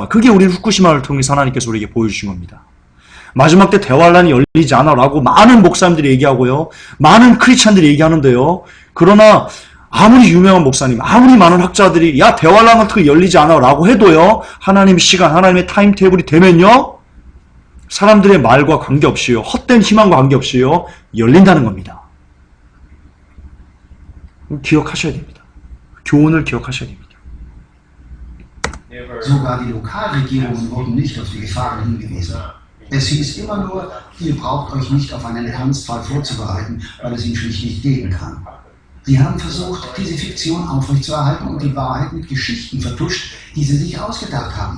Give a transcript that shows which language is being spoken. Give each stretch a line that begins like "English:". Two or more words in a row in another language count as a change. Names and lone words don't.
Korean: 그게 우리 후쿠시마를 통해서 하나님께서 우리에게 보여주신 겁니다. 마지막 때 대환란이 열리지 않아 라고 많은 목사님들이 얘기하고요, 많은 크리스찬들이 얘기하는데요, 그러나 아무리 유명한 목사님, 아무리 많은 학자들이 야, 대환란 같은 거 열리지 않아 라고 해도요, 하나님의 시간, 하나님의 타임 테이블이 되면요, 사람들의 말과 관계없이요, 헛된 희망과 관계없이요, 열린다는 겁니다. 기억하셔야 됩니다. 교훈을 기억하셔야 됩니다.
German: Sogar die Lokalregierungen wurden nicht auf die Gefahren hingewiesen. Es hieß immer nur, ihr braucht euch nicht auf einen Ernstfall vorzubereiten, weil es ihn schlicht nicht geben kann. Sie haben versucht, diese Fiktion aufrechtzuerhalten und die Wahrheit mit Geschichten vertuscht, die sie sich ausgedacht haben.